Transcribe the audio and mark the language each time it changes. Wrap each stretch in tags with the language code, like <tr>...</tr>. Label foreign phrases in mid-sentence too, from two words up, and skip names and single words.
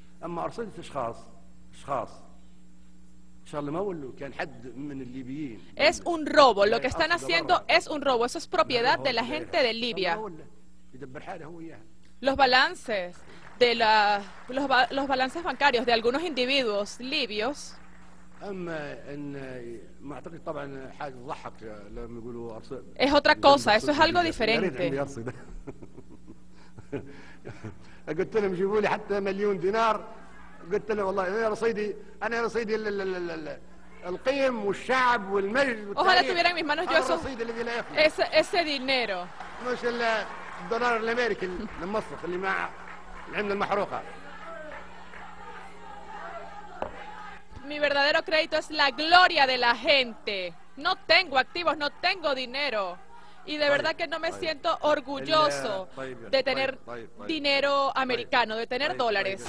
<es>Es un robo, lo que están haciendo es un robo, eso es propiedad de la gente de Libia. Los balances los balances bancarios de algunos individuos libios es otra cosa, eso es algo diferente.</es> <ar>قلت لهم جيبوا لي حتى $1,000,000 قلت له والله انا رصيدي القيم والشعب والمجد.</ar> <es>Ojalá tuviera en mis manos yo ese dinero.</es> <ar>مش الدولار الامريكي المصرف اللي مع العمله المحروقه.</ar> <es>Mi verdadero crédito es la gloria de la gente. No tengo activos, no tengo dinero. Y de verdad que no me siento orgulloso de tener dinero americano, de tener dólares.</es>